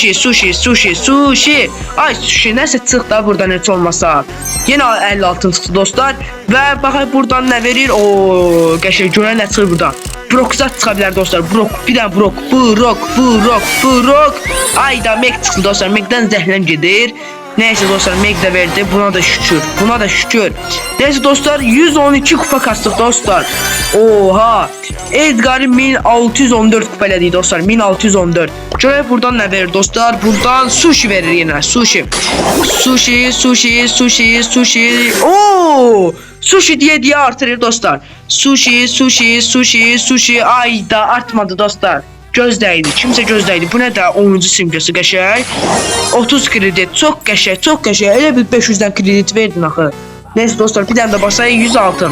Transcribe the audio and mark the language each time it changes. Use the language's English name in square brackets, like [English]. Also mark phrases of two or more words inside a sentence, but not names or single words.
[Azerbaijani] Ay sushi nəsə çıx da buradan heç olmasa. Yenə 56 çıxdı dostlar. Və baxay buradan nə verir? O qəşəng görən nə çıxır buradan. Brokzat çıxa bilər dostlar. Bir dənə Brok. Ayda Meg çıxdı dostlar. Megdən zəhləm gedir. Neyse dostlar Meg de verdi. Buna da şükür. [Turkish] Neyse dostlar 112 kupa kastık dostlar. Oha. [Azerbaijani] Edgar'ı 1614 kupa elədik dostlar. 1614. [Turkish] Şöyle buradan ne verir dostlar? Buradan sushi verir yine. Sushi. Oo! Sushi diye artırır dostlar. Sushi. [Azerbaijani] Ayda artmadı dostlar. Gözdəydi. Kimsə gözdəydi. Bu nə də oyuncu simgəsi qəşəng. 30 kredit. Çox qəşəng, çox qəşəng. Elə bir 500-dən kredit verdin axı. Neyse dostlar, bir dənə də basayı 100 altın.